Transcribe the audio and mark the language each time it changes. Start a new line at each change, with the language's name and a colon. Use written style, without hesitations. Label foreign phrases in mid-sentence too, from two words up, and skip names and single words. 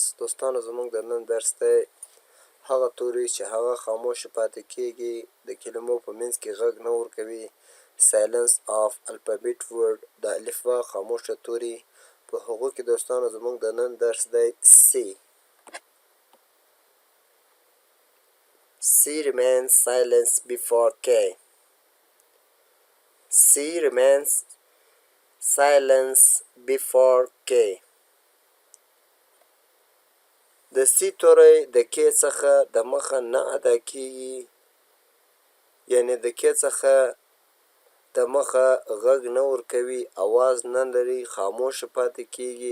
Pashto: دوستانو زموږ د نن درس دی هغه توري چې هغه خاموش پاتې کیږي، د کلمو په منځ کې غږ نه ورکوي.
English: silence of alphabet word,
Pashto: د الفبا خاموشه توري. په هغو کې دوستانو زموږ د نن درس دی سی.
English: C remains silence before K. C remains silence before K.
Pashto: د سی توری د کې څخه د مخه نه ادا کیږي، یعنی د کې څخه د مخه غږ نه ورکوي، اواز نه لري، خاموش پاتې کیږي.